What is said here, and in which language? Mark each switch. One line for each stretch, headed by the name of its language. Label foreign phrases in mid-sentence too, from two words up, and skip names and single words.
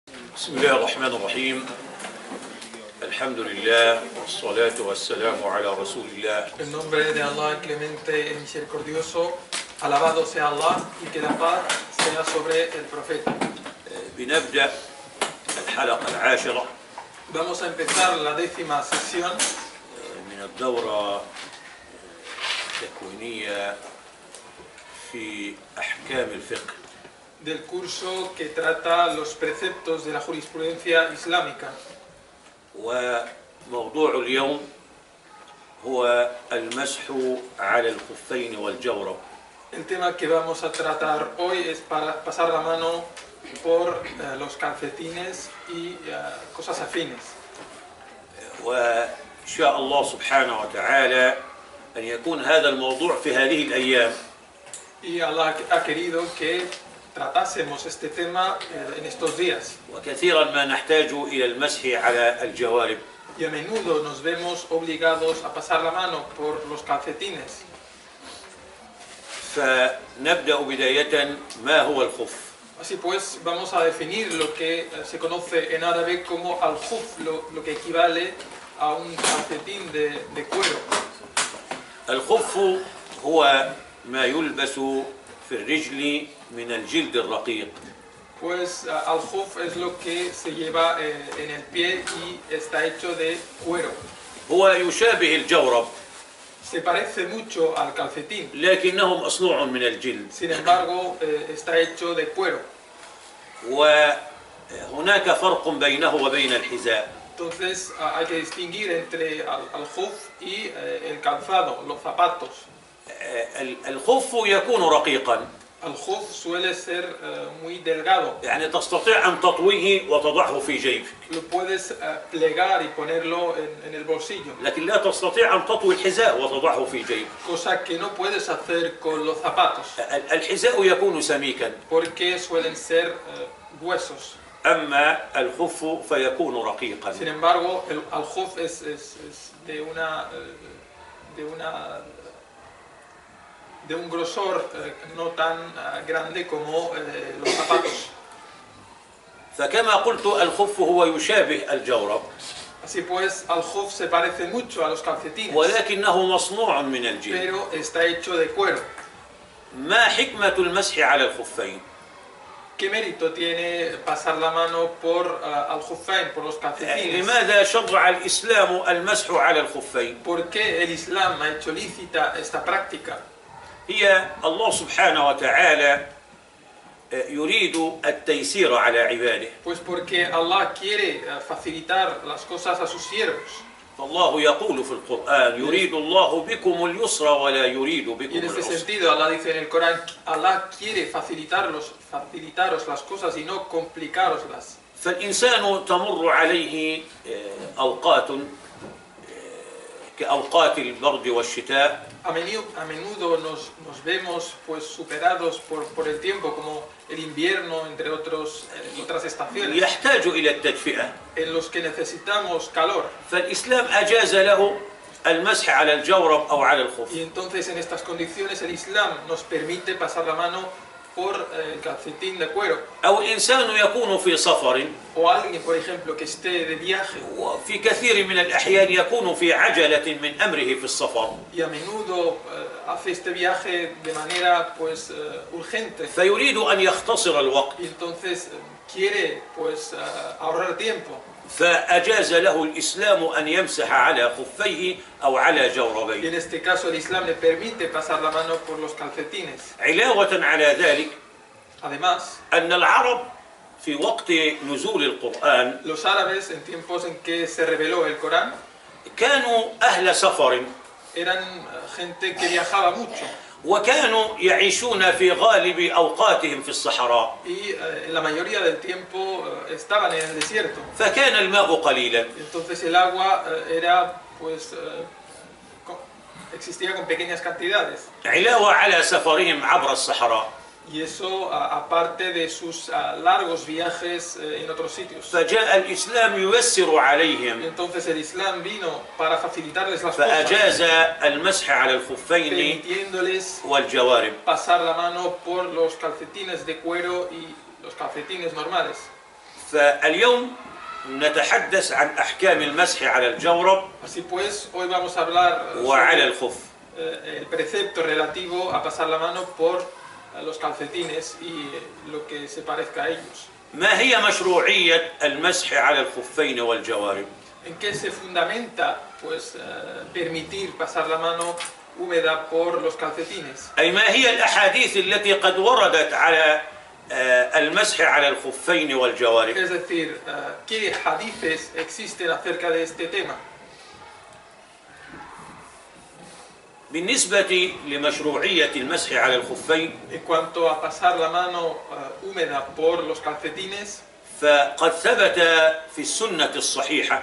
Arabic: بسم الله الرحمن الرحيم. الحمد لله والصلاة والسلام على رسول الله.
Spanish: En nombre de Allah, el clemente y misericordioso, alabado sea Allah y que la paz sea sobre el profeta.
Arabic: بنبدأ الحلقة العاشرة
Spanish: Vamos a empezar la 10ª sesión
Arabic: من الدورة التكوينية في أحكام الفقه.
Spanish: del curso que trata los preceptos de la jurisprudencia islámica.
Arabic: وموضوع اليوم هو المسح على الخفين والجورب.
Spanish: El tema que vamos a tratar hoy es para pasar la mano por los calcetines y cosas afines.
Arabic: وشاء الله سبحانه وتعالى أن يكون هذا الموضوع في هذه الأيام.
Spanish: Y Allah ha querido que tratásemos este tema en estos días.
Arabic: وكثيرا ما نحتاج إلى المسح على الجوارب.
Spanish: Y a menudo nos vemos obligados a pasar la mano por los calcetines.
Arabic: فنبدأ بداية ما هو الخف؟
Spanish: Así pues, vamos a definir lo que se conoce en árabe como al-khuf, lo que equivale a un calcetín de cuero.
Arabic: الخف هو ما يلبس في الرجل من الجلد الرقيق.
Spanish: Pues al-khuf es lo que se lleva en el pie y está hecho de cuero.
Arabic: هو يشابه الجورب
Spanish: Se parece mucho al calcetín,
Arabic: لكنه مصنوع من الجلد.
Spanish: sin embargo está hecho de cuero.
Arabic: وهناك فرق بينه وبين الحذاء.
Spanish: Entonces hay que distinguir entre al-khuf y el calzado, los zapatos.
Arabic: الخف يكون رقيقا،
Spanish: Al-khuf suele ser muy delgado.
Arabic: يعني تستطيع أن تطويه وتضعه في جيبك،
Spanish: Lo puedes plegar y ponerlo en el bolsillo,
Arabic: لكن لا تستطيع أن تطوي الحذاء وتضعه في جيبك.
Spanish: cosa que no puedes hacer con los zapatos,
Arabic: الحذاء يكون سميكا،
Spanish: porque suelen ser gruesos.
Arabic: أما الخف فيكون رقيقا.
Spanish: Sin embargo, el al-khuf es de un grosor no tan grande como los zapatos.
Arabic: فكما قلت الخف هو يشابه الجورب،
Spanish: Así pues, al-khuf se parece mucho a los calcetines,
Arabic: ولكنه مصنوع من الجلد.
Spanish: pero está hecho de cuero.
Arabic: ما حكمة المسح على الخفين؟
Spanish: ¿Qué mérito tiene pasar la mano por al-khuffain, por los calcetines?
Arabic: لماذا شرع الإسلام المسح على الخفين؟
Spanish: ¿Por qué el Islam ha hecho lícita esta práctica?
Arabic: هي الله سبحانه وتعالى يريد التيسير على عباده.
Spanish: Pues porque Allah quiere facilitar las cosas a sus siervos.
Arabic: فالله يقول في القرآن يريد الله بكم اليسر ولا يريد بكم
Spanish: Y en este
Arabic: العسر.
Spanish: sentido, Allah dice en el Corán, Allah quiere facilitaros las cosas y no complicaroslas.
Arabic: فالإنسان تمر عليه أوقات كأوقات البرد والشتاء.
Spanish: A menudo nos vemos pues superados por el tiempo, como el invierno, entre otras estaciones,
Arabic: يحتاج إلى التدفئة.
Spanish: en los que necesitamos calor.
Arabic: فالإسلام أجاز له المسح على الجورب أو على الخف.
Spanish: Y entonces en estas condiciones el Islam nos permite pasar la mano por el calcetín de cuero.
Arabic: أو إنسان يكون في سفر،
Spanish: O alguien, por ejemplo, que esté de viaje
Arabic: وفي كثير من الأحيان يكون في عجلة من أمره في السفر،
Spanish: y a menudo hace este viaje de manera pues urgente,
Arabic: فيريد أن يختصر الوقت،
Spanish: y entonces quiere pues ahorrar tiempo.
Arabic: فأجاز له الإسلام أن يمسح على خفيه أو على
Spanish: Y
Arabic: جوربيه.
Spanish: en este caso el Islam le permite pasar la mano por los calcetines.
Arabic: علاوة على ذلك
Spanish: Además,
Arabic: أن العرب في وقت نزول القرآن
Spanish: los árabes, en tiempos en que se reveló el Corán,
Arabic: كانوا أهل سفر،
Spanish: eran gente que viajaba mucho
Arabic: وكانوا يعيشون في غالب أوقاتهم في الصحراء،
Spanish: y en la mayoría del tiempo estaban en el desierto.
Arabic: فكان الماء قليلا.
Spanish: Entonces el agua era pues existía con pequeñas cantidades.
Arabic: علاوة على سفرهم عبر الصحراء.
Spanish: Y eso aparte de sus largos viajes en otros sitios.
Arabic: فجاء الإسلام ييسر
Spanish: Y
Arabic: عليهم،
Spanish: entonces el Islam vino para facilitarles las cosas,
Arabic: فأجاز المسح على الخفين
Spanish: permitiéndoles
Arabic: والجوارب.
Spanish: pasar la mano por los calcetines de cuero y los calcetines normales.
Arabic: فاليوم نتحدث عن أحكام المسح على الجورب
Spanish: Así pues, hoy vamos a hablar
Arabic: وعلى
Spanish: sobre
Arabic: الخف.
Spanish: el precepto relativo a pasar la mano por los calcetines y lo que se parezca a ellos.
Arabic: ما هي مشروعية المسح على الخفين والجوارب؟
Spanish: ¿En qué se fundamenta pues, permitir pasar la mano húmeda por los calcetines?
Arabic: أي ما هي الأحاديث التي قد وردت على المسح على الخفين والجوارب؟
Spanish: Es decir, ¿qué hadices existen acerca de este tema?
Arabic: بالنسبة لمشروعية المسح على الخفين
Spanish: En cuanto a pasar la mano húmeda por los calcetines,
Arabic: فقد ثبت في السنة الصحيحة